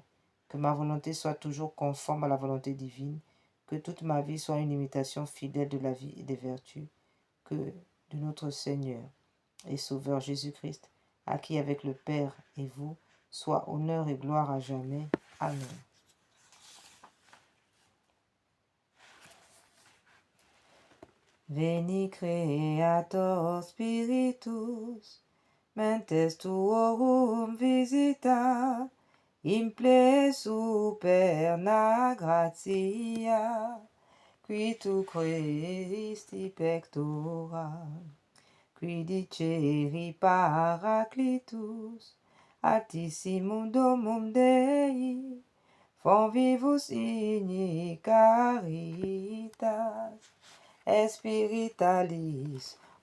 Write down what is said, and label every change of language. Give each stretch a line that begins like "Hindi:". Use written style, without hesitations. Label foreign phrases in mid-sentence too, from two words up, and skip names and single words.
French: Que ma volonté soit toujours conforme à la volonté divine. Que toute ma vie soit une imitation fidèle de la vie et des vertus. Que de notre Seigneur et Sauveur Jésus-Christ, à qui avec le Père et vous, soit honneur et gloire à jamais. Amen.
Latin: Veni Creator Spiritus, mentes tuorum visita, imple superna gratia, qui tu Christi pectora, qui diceri Paraclitus, actissimum domum Dei, fonvivus igni caritas, espiritualis